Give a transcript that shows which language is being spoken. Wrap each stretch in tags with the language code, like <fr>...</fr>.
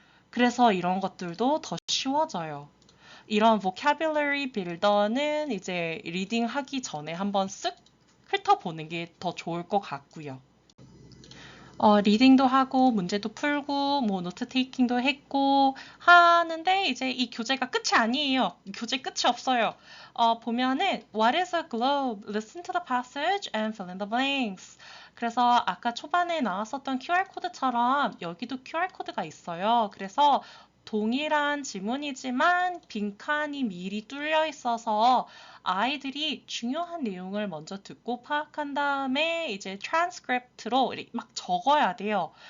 <ko>그래서 이런 것들도 더 쉬워져요. 이런 vocabulary builder는 이제 리딩 하기 전에 한번 쓱 훑어보는 게 더 좋을 것 같고요. 리딩도 하고 문제도 풀고 뭐 노트 테이킹도 했고 하는데 이제 이 교재가 끝이 아니에요. 교재 끝이 없어요. 보면은</ko> <en>What is a globe? Listen to the passage and fill in the blanks.</en> <ko>그래서 아까 초반에 나왔었던 QR코드처럼 여기도 QR코드가 있어요. 그래서 동일한 지문이지만 빈칸이 미리 뚫려 있어서 아이들이 중요한 내용을 먼저 듣고 파악한 다음에 이제 트랜스크립트로 막 적어야 돼요.</ko>